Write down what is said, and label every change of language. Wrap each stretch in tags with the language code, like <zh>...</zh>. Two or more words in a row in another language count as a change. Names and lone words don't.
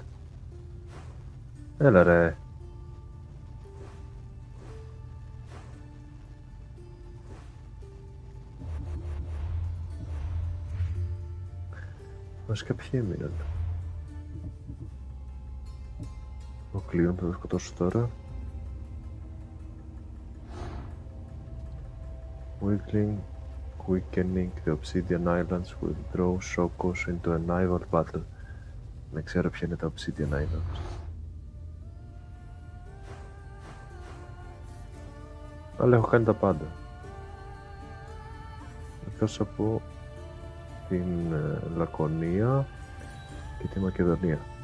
<el>Έλα ρε. Βασικά ποιοι έμειναν. Ο Κλείον θα το σκοτώσω τώρα.</el> <en>Weakening the Obsidian Islands will draw Shokos into a naval battle.</en> <el>Δεν ξέρω ποια είναι τα Obsidian Islands. Αλλά έχω κάνει τα πάντα. Εκτός από την Λακωνία και τη Μακεδονία.</el>